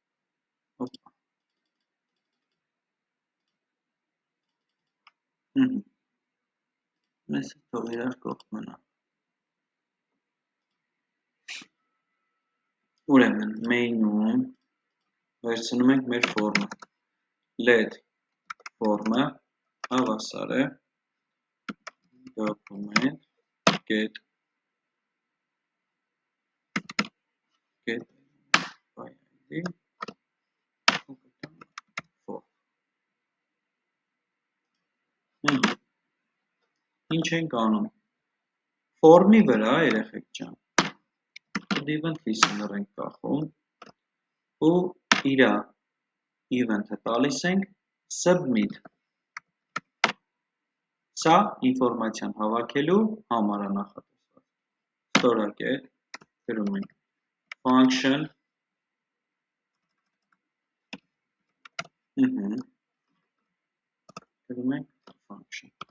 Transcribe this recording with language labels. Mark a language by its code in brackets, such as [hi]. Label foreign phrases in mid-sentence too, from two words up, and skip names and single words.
[hy] այս թող իրար կողք մնա ուրեմն main-ում վերցնում ենք մեր form-ը [en] let form-ը [hy] հավասար է [en] document get by id [hy] ինչ ենք անում form-ի վրա երեխեք ջան [en] event listener [hy] ենք կախում ու իրա event-ը տալիս ենք submit սա ինֆորմացիան հավաքելու համար է նախատեսված ստորակետ գրում ենք function գրում ենք function